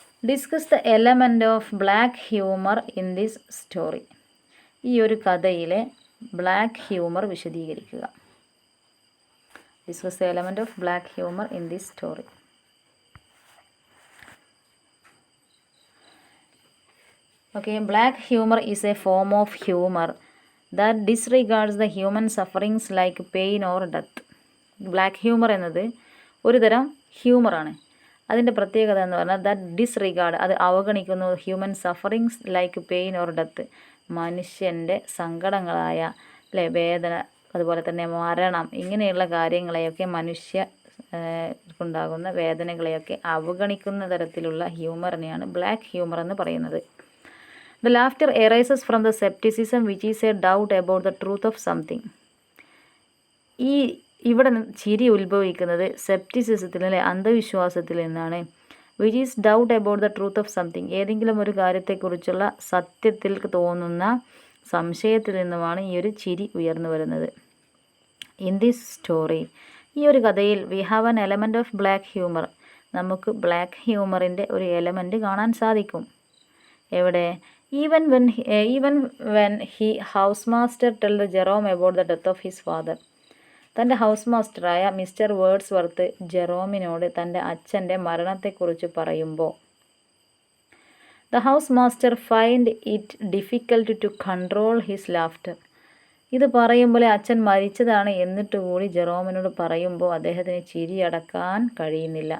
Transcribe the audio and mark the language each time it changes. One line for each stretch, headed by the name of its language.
English: Discuss the element of black humour in this story.
Malayalam: ഈ ഒരു കഥയിലെ ബ്ലാക്ക് ഹ്യൂമർ വിശദീകരിക്കുക.
English: Discuss the element of black humour in this story. Okay, black humor is a form of humor that disregards the human sufferings like pain or death.
Malayalam: Black humour എന്നത് ഒരു തരം ഹ്യൂമറാണ്. അതിൻ്റെ പ്രത്യേകത എന്ന് പറഞ്ഞാൽ
English: that disregard,
Malayalam: അത് അവഗണിക്കുന്നു
English: human sufferings like pain or death,
Malayalam: മനുഷ്യൻ്റെ സങ്കടങ്ങളായ അല്ലെ വേദന, അതുപോലെ തന്നെ മരണം, ഇങ്ങനെയുള്ള കാര്യങ്ങളെയൊക്കെ മനുഷ്യർക്കുണ്ടാകുന്ന വേദനകളെയൊക്കെ അവഗണിക്കുന്ന തരത്തിലുള്ള ഹ്യൂമറിനെയാണ് ബ്ലാക്ക് ഹ്യൂമർ എന്ന് പറയുന്നത്.
English: The laughter arises from the skepticism which is a doubt about the truth of something.
Malayalam: ഇവിടെ ചിരി ഉത്ഭവിക്കുന്നത് സെപ്റ്റിസിസത്തിൽ അല്ലെ അന്ധവിശ്വാസത്തിൽ നിന്നാണ്.
English: which is doubt about the truth of something,
Malayalam: ഏതെങ്കിലും ഒരു കാര്യത്തെക്കുറിച്ചുള്ള സത്യത്തിൽ തോന്നുന്ന സംശയത്തിൽ നിന്നുമാണ് ഈ ഒരു ചിരി ഉയർന്നു വരുന്നത്.
English: in this story,
Malayalam: ഈ ഒരു കഥയിൽ
English: we have an element of black humour,
Malayalam: നമുക്ക് ബ്ലാക്ക് ഹ്യൂമറിൻ്റെ ഒരു എലമെൻറ്റ് കാണാൻ സാധിക്കും. എവിടെ?
English: Even when he house master tell the Jerome about the death of his father.
Malayalam: തൻ്റെ ഹൗസ് മാസ്റ്ററായ മിസ്റ്റർ വേർഡ്സ്വർത്ത് ജെറോമിനോട് തൻ്റെ അച്ഛൻ്റെ മരണത്തെക്കുറിച്ച് പറയുമ്പോൾ
English: The house master find it difficult to control his laughter.
Malayalam: ഇത് പറയുമ്പോൾ അച്ഛൻ മരിച്ചതാണ് എന്നിട്ട് കൂടി ജെറോമിനോട് പറയുമ്പോൾ അദ്ദേഹത്തിന് ചിരി അടക്കാൻ കഴിയുന്നില്ല.